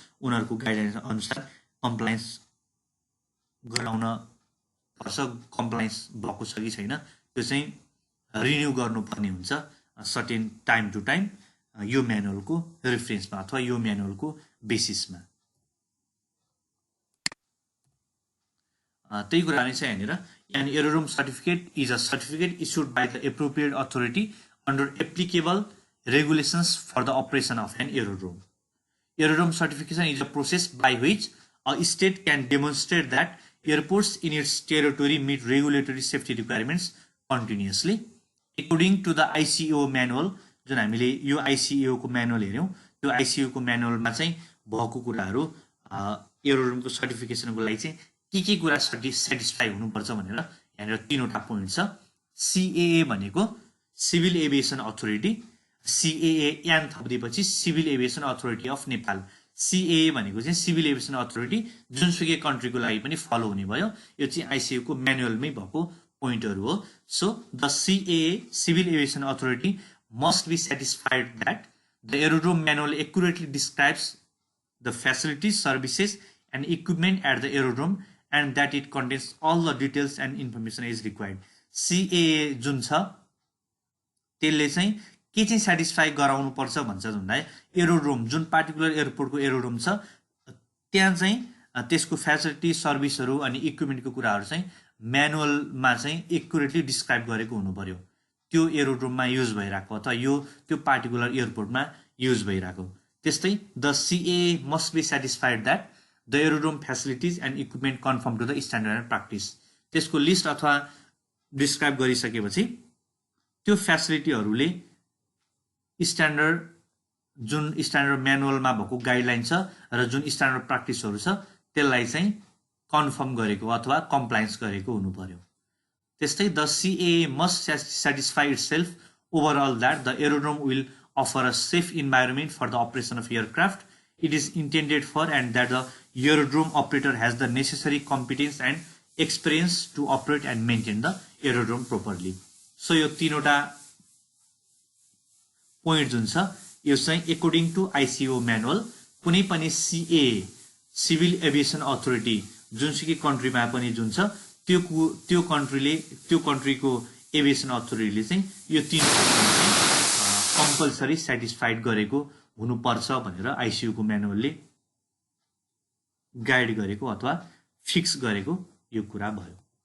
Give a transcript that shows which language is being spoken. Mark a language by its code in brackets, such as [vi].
[ne] उनीहरूको गाइडलाइन अनुसार कम्प्लायन्स गराउन पर्छ। कम्प्लायन्स भएको छ कि छैन त्यो चाहिँ रिन्यू गर्नुपर्ने हुन्छ सर्टेन टाइम टु टाइम यो म्यानुअलको रेफरेन्समा अथवा यो म्यानुअलको बेसिसमा। त्यही कुरा नै छ यहाँनिर। [en] An aerodrome certificate is a certificate issued by the appropriate authority under applicable regulations for the operation of an aerodrome. Aerodrome certification is a process by which a state can demonstrate that airports in its territory meet regulatory safety requirements continuously. According to the ICAO manual, [ne] जुन हामीले यो ICAO को manual हेर्यौं, त्यो ICAO को म्यानुअलमा चाहिँ भएको कुराहरू एरोड्रोमको सर्टिफिकेसनको लागि चाहिँ के कुरा सेटिस्फाई हुनुपर्छ भनेर यहाँनिर तीनवटा पोइन्ट छ। CAA भनेको सिभिल एभिएसन अथोरिटी, CAA यान थपिदिएपछि civil aviation authority of Nepal. CAA भनेको चाहिँ सिभिल एभिएसन अथोरिटी जुनसुकै कन्ट्रीको लागि पनि फलो हुने भयो। यो चाहिँ ICAO को म्यानुअलमै भएको पोइन्टहरू हो। [en] so the CAA [ne] civil aviation authority [en] must be satisfied that the aerodrome manual accurately describes the facilities, services and equipment at the aerodrome and that it contains all the details and information is required. [ne] CAA जुन छ त्यसले चाहिँ के चाहिँ satisfy गराउनु पर्छ भन्छ भन्दा एरोड्रोम जुन पार्टिकुलर एयरपोर्टको एरोड्रोम छ त्यहाँ चाहिँ त्यसको फ्यासिलिटी, सर्भिसहरू अनि इक्विपमेन्टको कुराहरू चाहिँ म्यानुअलमा चाहिँ एक्युरेटली डिस्क्राइब गरेको हुनु पर्यो। त्यो एरोड्रोममा युज भइरहेको अथवा यो त्यो पार्टिकुलर एयरपोर्टमा युज भइरहेको। त्यस्तै [en] The CAA must be satisfied that the aerodrome facilities and equipment conform to the standard and practice. [ne] त्यसको लिस्ट अथवा डिस्क्राइब गरिसकेपछि त्यो फ्यासिलिटीहरूले स्ट्यान्डर्ड जुन स्ट्यान्डर्ड म्यानुअलमा भएको गाइडलाइन छ र जुन स्ट्यान्डर्ड प्र्याक्टिसहरू छ त्यसलाई चाहिँ कन्फर्म गरेको अथवा कम्प्लायन्स गरेको हुनु पर्यो। त्यस्तै [en] The CAA must satisfy itself overall that the aerodrome will offer a safe environment for the operation of aircraft it is intended for and that the aerodrome operator has the necessary competence and experience to operate and maintain the aerodrome properly. [ne] So यो तीनवटा point जुन छ यो चाहिँ [en] according to ICAO manual [ne] कुनै पनि CAA civil aviation authority जुनसुकै कन्ट्रीमा पनि जुन छ त्यो कन्ट्रीको एभिएसन अथोरिटीले चाहिँ यो तीनवटा चाहिँ कम्पलसरी सेटिस्फाइड गरेको हुनुपर्छ भनेर ICAO को म्यानुअलले गाइड गरेको अथवा फिक्स गरेको यो कुरा भयो।